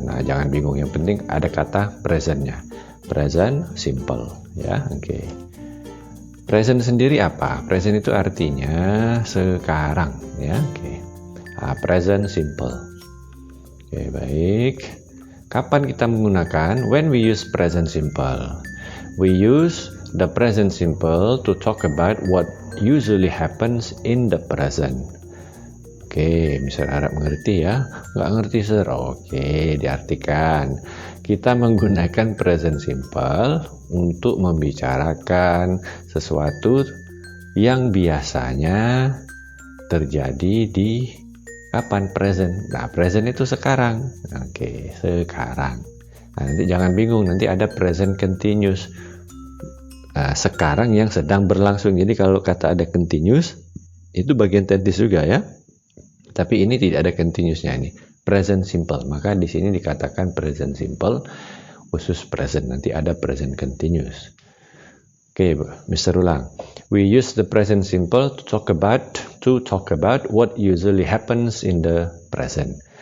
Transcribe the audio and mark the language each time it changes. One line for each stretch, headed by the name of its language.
Indonesian: Nah, jangan bingung, yang penting ada kata presentnya, present simple ya. Oke. Present sendiri apa? Present itu artinya sekarang ya. Oke. Present simple. Oke, baik. Kapan kita menggunakan?
English: When we use present simple, we use the present simple to talk about what usually happens in the present.
Indonesian: Oke, misal Arab mengerti ya? Nggak ngerti sir? Oke, diartikan. Kita menggunakan present simple untuk membicarakan sesuatu yang biasanya terjadi di kapan? Present. Nah, present itu sekarang. Oke, sekarang. Nah, nanti jangan bingung, nanti ada present continuous. Sekarang yang sedang berlangsung. Jadi kalau kata ada continuous, itu bagian tenses juga ya. Tapi ini tidak ada continuousnya, ini present simple. Maka di sini dikatakan present simple khusus present. Nanti ada present continuous. Oke, Mister ulang.
English: We use the present simple to talk about what usually happens in the present.